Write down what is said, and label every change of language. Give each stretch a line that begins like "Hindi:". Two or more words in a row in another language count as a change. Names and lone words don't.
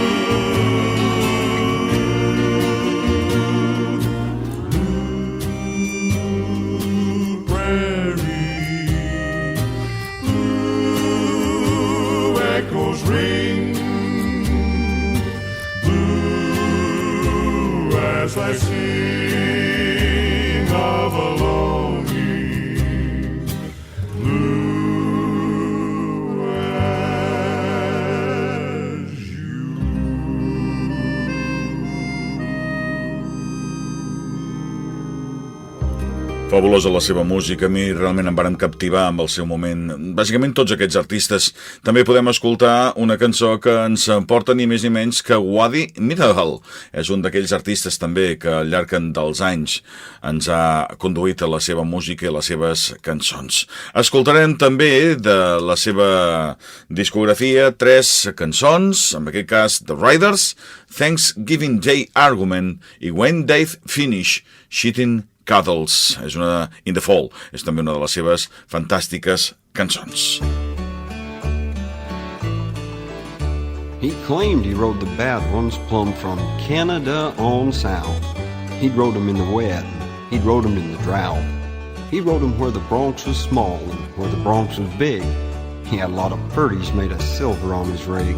English: Ring, blue, as I sing of a longing, blue as you.
Catalan: Fabulosa la seva música, a mi realment em varen captivar amb el seu moment. Bàsicament tots aquests artistes. També podem escoltar una cançó que ens porta ni més ni menys que Waddy Middlehall. És un d'aquells artistes també que al llarg dels anys ens ha conduït a la seva música i les seves cançons. Escoltarem també de la seva discografia 3 cançons, en aquest cas The Riders, Thanksgiving Day Argument i When They've Finished Shitting Cuddles. És una In the Fall, és també una de les seves fantàstiques cançons.
English: He claimed he rode the bad ones plumb from Canada on south. He'd rode them in the wet, he'd rode them in the drought. He rode them where the Bronx was small and where the Bronx was big. He had a lot of purties made of silver on his rig.